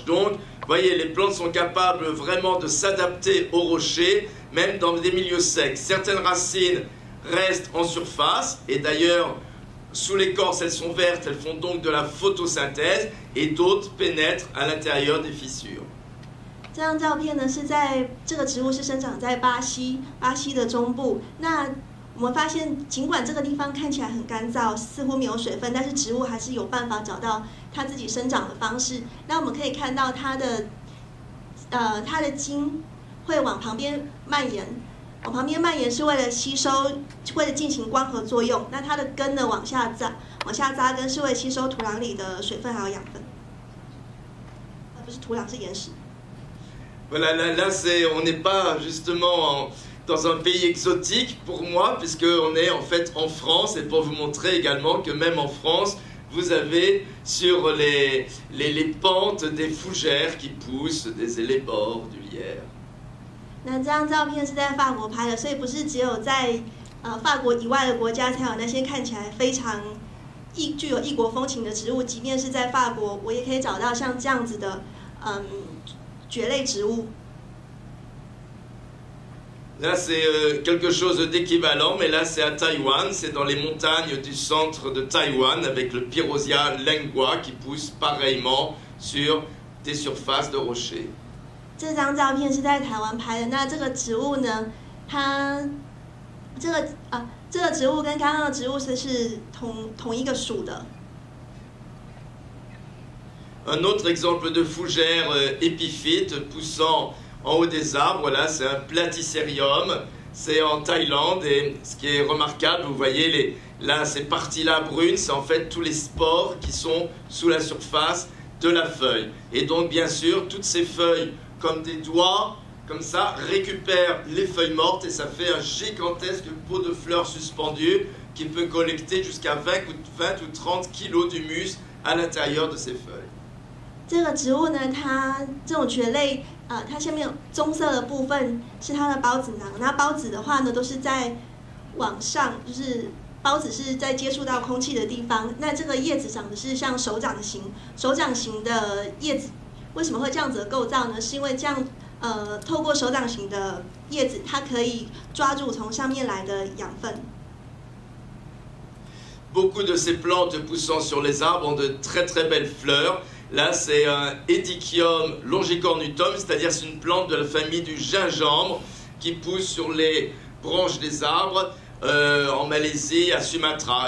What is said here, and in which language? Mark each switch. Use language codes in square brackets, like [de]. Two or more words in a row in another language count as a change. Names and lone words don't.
[fr] Donc, vous voyez, les plantes sont capables vraiment de s'adapter aux rochers, même dans des milieux secs. Certaines racines restent en surface, et d'ailleurs, sous l'écorce, elles sont vertes, elles font donc de la photosynthèse, et d'autres pénètrent à l'intérieur des fissures. [zh] 这张照片呢，这个植物是生长在巴西的中部。那我们发现，尽管这个地方看起来很干燥，似乎没有水分，但是植物还是有办法找到它自己生长的方式。那我们可以看到它的茎会往旁边蔓延，往旁边蔓延是为了吸收，为了进行光合作用。那它的根呢往下扎根是为了吸收土壤里的水分还有养分。不是土壤，是岩石。 [fr] Voilà, là on n'est pas justement dans un pays exotique pour moi, puisqu'on est en fait en France, et pour vous montrer également que même en France, vous avez sur les pentes des fougères qui poussent, des élébores, du lierre. [zh] 那这张照片是在法国拍的，所以不是只有在法国以外的国家才有那些看起来非常具有异国风情的植物，即便是在法国，我也可以找到像这样子的蕨类植物。 [fr] Là, c'est quelque chose d'équivalent, mais là, c'est à Taïwan, c'est dans les montagnes du centre de Taïwan, avec le Pyrosia lengua qui pousse pareillement sur des surfaces de rochers. [zh] 这张照片是在台湾拍的。那这个植物呢，这个植物跟刚刚的植物是同一个属的。 [fr] Un autre exemple de fougère épiphyte poussant en haut des arbres, là c'est un platycerium, c'est en Thaïlande, et ce qui est remarquable, vous voyez là ces parties-là brunes, c'est en fait tous les spores qui sont sous la surface de la feuille. Et donc bien sûr, toutes ces feuilles comme des doigts comme ça, récupère les feuilles mortes et ça fait un gigantesque pot de fleurs suspendu qui peut collecter jusqu'à 20 ou 30 kilos d'humus à l'intérieur de ces feuilles. [zh] 这个植物呢，它这种蕨类，它下面棕色的部分是它的孢子囊。那孢子的话呢，都是在往上，就是孢子是在接触到空气的地方。那这个叶子长的是像手掌形的叶子。为什么会这样子的构造呢？是因为这样，透过手掌形的叶子，它可以抓住从上面来的养分。 [fr] Beaucoup de ces plantes poussant sur les arbres ont de très très belles fleurs. Là, c'est un Hedychium longicornutum, c'est-à-dire c'est une plante de la famille du gingembre qui pousse sur les branches des arbres en Malaisie, à Sumatra.